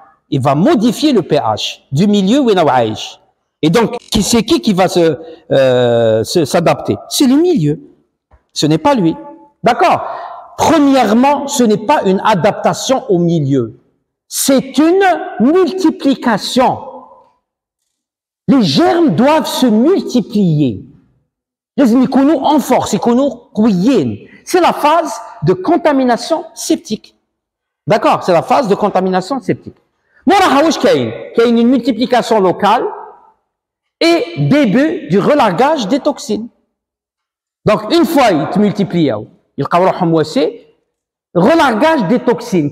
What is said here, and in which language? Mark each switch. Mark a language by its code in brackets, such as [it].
[fr] Il va modifier le pH du milieu où il est [ar] عايش. [fr] Et donc, c'est qui va s'adapter? C'est le milieu. Ce n'est pas lui. D'accord? Premièrement, ce n'est pas une adaptation au milieu. C'est une multiplication. Les germes doivent se multiplier. [ar] لازم يكونوا [fr] en force, [ar] يكونوا قويين. [fr] C'est la phase de contamination septique. D'accord? C'est la phase de contamination septique. [ar] موراها واش كاين؟ كاين [fr] une multiplication locale et début du relargage des toxines. Donc, une fois ils multiplient, ils ont relargage des toxines.